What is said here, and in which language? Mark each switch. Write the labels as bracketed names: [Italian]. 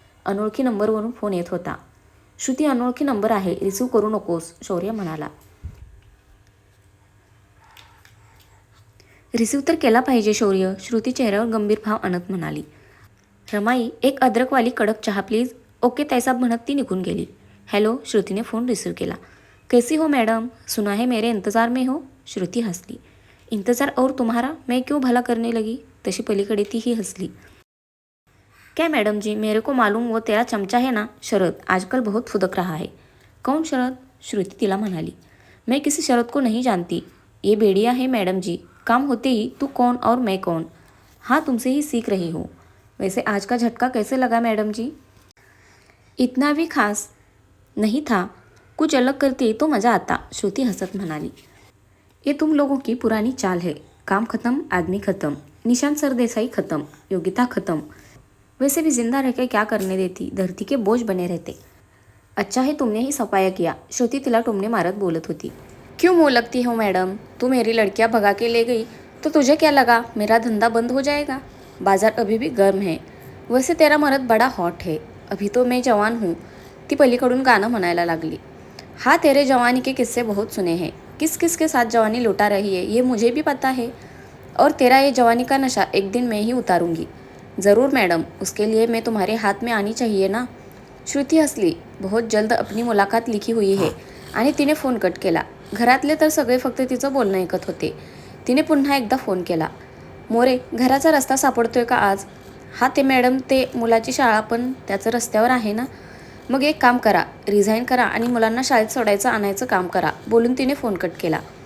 [Marathi] अनोळखी नंबरवरून फोन येत होता. श्रुती, अनोळखी नंबर आहे, रिसीव्ह करू नकोस, शौर्य म्हणाला. रिसीव्ह तर केला पाहिजे शौर्य, श्रुती चेहऱ्यावर गंभीर भाव आणत म्हणाली. रमाई, एक अद्रकवाली कडक चहा प्लीज. ओके तैसाब, म्हणत ती निघून गेली. हॅलो, श्रुतीने फोन रिसीव्ह केला. [Hindi] कैसी हो मैडम? सुना है मेरे इंतज़ार में हो. [Marathi] श्रुती हंसली. [Hindi] इंतज़ार और तुम्हारा? मैं क्यों भला करने लगी. [Marathi] तशी पलीकडे तीही हंसली. [Hindi] क्या मैडम जी, मेरे को मालूम वो तेरा चमचा है ना शरद, आजकल बहुत फुदक रहा है. कौन शरद? [Marathi] श्रुती तिला म्हणाली. [Hindi] मैं किसी शरद को नहीं जानती. ये बेड़िया है मैडम जी. काम होते ही तू कौन और मैं कौन. हाँ, तुमसे ही सीख रही हूँ. वैसे आज का झटका कैसे लगा मैडम जी? इतना भी खास नहीं था, कुछ अलग करती तो मज़ा आता, [Marathi] श्रुती हंसत म्हणाली. [Hindi] ये तुम लोगों की पुरानी चाल है. काम खत्म, आदमी खत्म. निशांत सरदेसाई खत्म, योगिता खत्म. वैसे भी जिंदा रह के क्या करने देती, धरती के बोझ बने रहते। अच्छा है तुमने ही सफाया किया, [Marathi] श्रुती तिला टुमणे मारत बोलत होती। [Hindi] क्यों मुँह लगती हो मैडम, तू मेरी लड़कियां भगा के ले गई तो तुझे क्या लगा मेरा धंधा बंद हो जाएगा? बाजार अभी भी गर्म है। वैसे तेरा मर्द बड़ा हॉट है, अभी तो मैं जवान हूँ। [Marathi] ती पलीकडून गाणं म्हणायला लागली। [Hindi] हाँ, तेरे जवानी के किस्से बहुत सुने हैं, किस किस के साथ जवानी लुटा रही है ये मुझे भी पता है, और तेरा ये जवानी का नशा एक दिन मैं ही उतारूंगी। ज़रूर मैडम, उसके लिए मैं तुम्हारे हाथ में आनी चाहिए ना। [Marathi] श्रुती हसली। [Hindi] बहुत जल्द अपनी मुलाकात लिखी हुई [Marathi] आहे आणि तिने फोन कट केला। घरातले तर सगळे फक्त तिचं बोलणं ऐकत होते। तिने पुन्हा एकदा फोन केला। मोरे, घराचा रस्ता सापडतोय का आज? हा ते मॅडम, ते मुलाची शाळा पण त्याचं रस्त्यावर आहे ना. मग एक काम करा, रिझाईन करा आणि मुलांना शाळेत सोडायचं आणायचं काम करा, बोलून तिने फोन कट केला।